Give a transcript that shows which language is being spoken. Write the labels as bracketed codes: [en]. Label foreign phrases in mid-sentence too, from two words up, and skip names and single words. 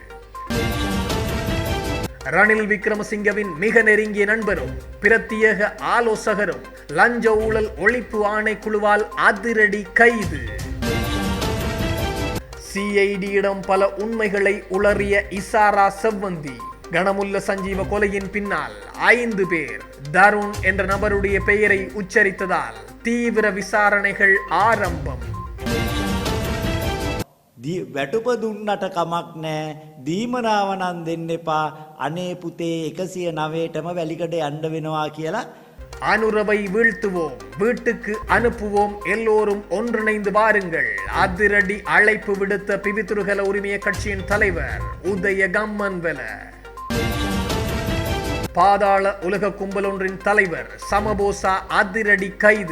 [ta] ரணில் விக்ரமசிங்கவின் மிக நெருங்கிய நண்பரும் பிரத்யேக ஆலோசகரும் லஞ்ச ஊழல் ஒழிப்பு ஆணைக்குழுவால் அதிரடி கைது. சிஐடியிடம் பல உண்மைகளை உளறிய இசாரா செவ்வந்தி. கணமுல்ல சஞ்சீவ கொலையின் பின்னால் 5 பேர் தருண் என்ற நபருடைய பெயரை உச்சரித்ததால் தீவிர விசாரணைகள் ஆரம்பம். [si] වැටුප දුන්නට කමක් නෑ දීමනාව නම් දෙන්න එපා අනේ පුතේ 109ටම වැලිකඩ යන්න වෙනවා කියලා [ta] அனுரவை வீழ்த்துவோம், வீட்டுக்கு அனுப்புவோம், எல்லோரும் ஒன்றிணைந்து பாருங்கள். அதிரடி அழைப்பு விடுத்த பிவித்துருகல உரிமைய கட்சியின் தலைவர் உதய கம்மன்வெல. பாதாள உலக கும்பல் ஒன்றின் தலைவர் சமபோசா அதிரடி கைது.